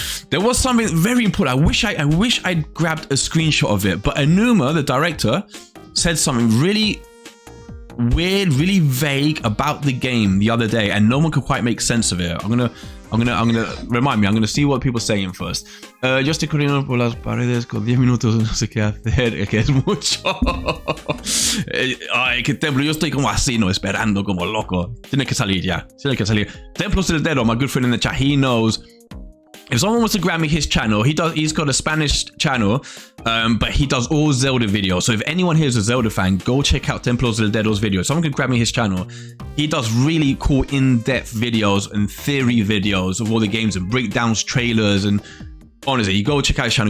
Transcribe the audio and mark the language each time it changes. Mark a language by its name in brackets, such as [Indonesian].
[English] There was something very important. I wish I'd grabbed a screenshot of it, but Anuma, the director, said something really weird, really vague about the game the other day, and no one could quite make sense of it. I'm gonna remind me. I'm gonna see what people are saying first. [Spanish] Yo estoy corriendo por las paredes con 10 minutos, no sé qué hacer, que es mucho. Ay, qué templo. Yo estoy como así, no, esperando como loco. Tiene que salir ya. Tiene que salir. Templo Celdero, [English] my good friend in the chat, he knows if someone wants to grab me his channel, he's got a Spanish channel, but he does all Zelda videos. So if anyone here is a Zelda fan, go check out Templos del Dedo's video. Someone can grab me his channel. He does really cool in-depth videos and theory videos of all the games and breakdowns, trailers, and honestly, you go check out his channel.